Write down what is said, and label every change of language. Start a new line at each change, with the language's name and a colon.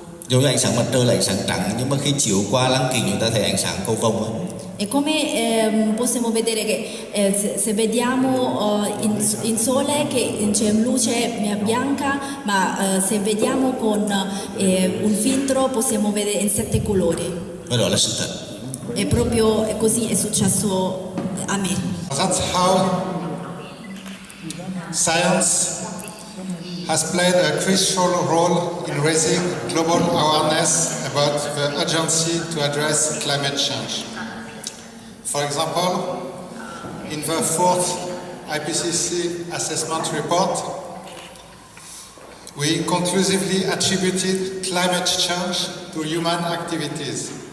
Vietnamese: Giống như ánh sáng mặt trời là ánh sáng trắng, nhưng mà khi chiếu qua lăng kính chúng ta thấy ánh sáng cầu vồng ấy.
Italian: E come possiamo vedere che se vediamo in sole che c'è luce bianca, ma se vediamo con un filtro possiamo vedere in 7 colori.
Vietnamese: Và đó là sự thật.
Italian: E proprio così è successo a me.
English: That's how science has played a crucial role in raising global awareness about the urgency to address climate change. For example, in the fourth IPCC assessment report, we conclusively attributed climate change to human activities.